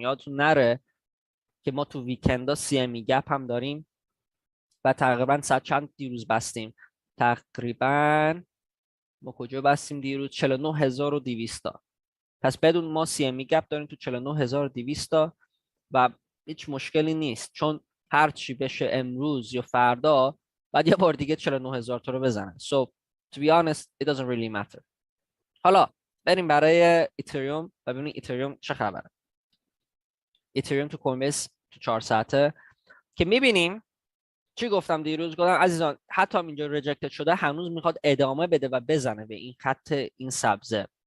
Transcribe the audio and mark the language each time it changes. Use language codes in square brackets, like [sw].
[fa] یادتون نره که ما تو ویکندا سی ام گپ هم داریم و تقریبا ساعت چند دیروز بستیم؟ تقریبا ما کجا بستیم دیروز؟ 49200 تا. پس بدون ما سی ام گپ داریم تو 49200 تا و هیچ مشکلی نیست، چون هر چی بشه امروز یا فردا بعد یه بار دیگه 49000 تا رو بزنه. [en] So to be honest it doesn't really matter. [fa] حالا بریم برای ایتریوم و ببینیم ایتریوم چه خبره. ایتریوم تو کوین بیس تو 4 ساعته که میبینیم چی گفتم دیروز؟ گفتم عزیزان حتی اینجا ریجکتد شده هنوز میخواد ادامه بده و بزنه به این خط این سبزه.